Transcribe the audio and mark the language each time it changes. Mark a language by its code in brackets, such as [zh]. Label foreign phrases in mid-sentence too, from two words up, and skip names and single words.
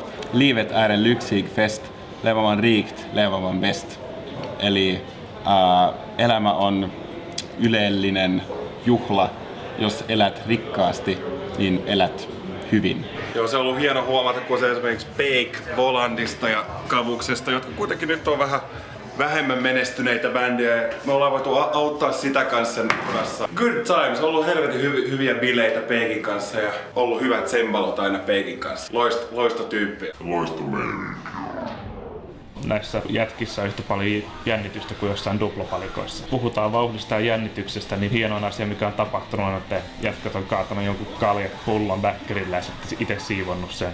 [sv] livet är en lyxig fest, lever man rikt, lever man best. [fi] Eli elämä on ylellinen juhla. Jos elät rikkaasti, niin elät hyvin. Joo, se on ollut hieno huomata, kun se esimerkiksi Bake Volandista ja Kavuksesta, jotka kuitenkin nyt on vähän vähemmän menestyneitä bändejä. Me ollaan voitu auttaa sitä kanssa. [en] Good times, [fi] ollut helvetin hyviä bileitä Baken kanssa ja ollut hyvät sembalot aina Baken kanssa. Loisto tyyppi. Loisto meininki. Näissä jätkissä on yhtä paljon jännitystä kuin jossain duplopalikoissa. Puhutaan vauhdista ja jännityksestä, niin hienoin asia mikä on tapahtunut on, että jätkät on kaatanut jonkun kaljapullon bäkkärillä ja sitten itse siivonnut sen.